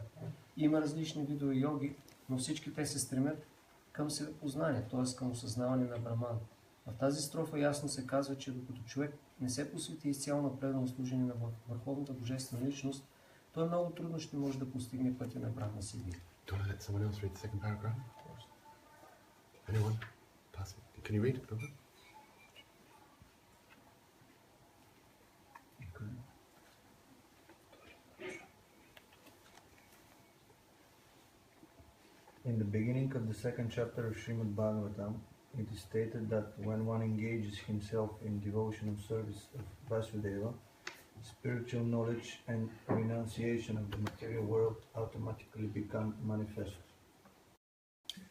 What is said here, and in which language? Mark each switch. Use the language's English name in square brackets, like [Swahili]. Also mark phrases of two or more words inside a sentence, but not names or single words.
[Bulgarian] Има различни видове йоги, но всички те се стремят към себепознание, т.е. към осъзнаване на Брахман. В тази строфа ясно се казва, че докато човек не се посвети изцяло на предано служение на Върховната Божествена Личност, той много трудно ще може да постигне пътя на Брахма Сидhi. [English] Do you want to let someone else read the second paragraph? Anyone? Pass it. Can you read it? Over? In the beginning of the second chapter of Srimad Bhagavatam, it is stated that when one engages himself in devotional service of Vasudeva, spiritual knowledge and renunciation of the material world automatically become manifest.